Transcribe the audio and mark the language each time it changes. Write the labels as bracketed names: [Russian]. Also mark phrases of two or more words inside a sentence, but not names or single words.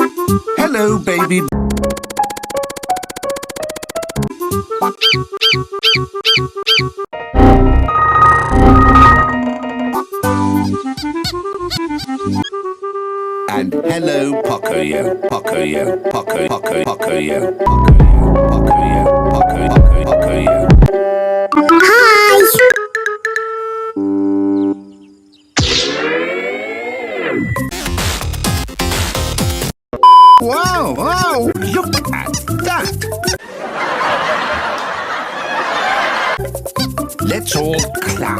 [English] Hello, baby. And hello, Pocoyo, Pocoyo, Poco, Poco, Pocoyo, Pocoyo, Pocoyo, Poco, Pocoyo. Hi! Wow, wow, look at that! Let's all clap.